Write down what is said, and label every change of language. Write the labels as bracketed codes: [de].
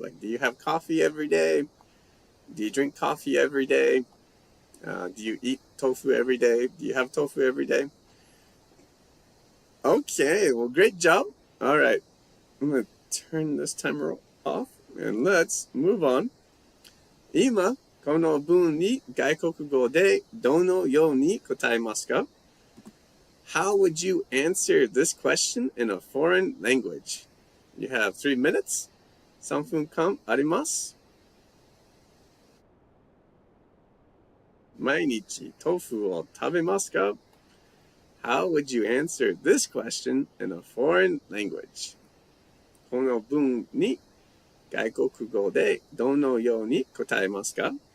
[en] Like, do you have coffee every day? Do you drink coffee every day? Do you eat tofu every day? Do you have tofu every day? Okay, well, great job. All right, I'm going to turn this timer off and let's move on. [ja] 今この文に外国語でどのように答えますか? [en] How would you answer this question in a foreign language? You have 3 minutes. [ja] 3分間あります。毎日豆腐を食べますか? [en] How would you answer this question in a foreign language? [ja] この文に外国語でどのように答えますか?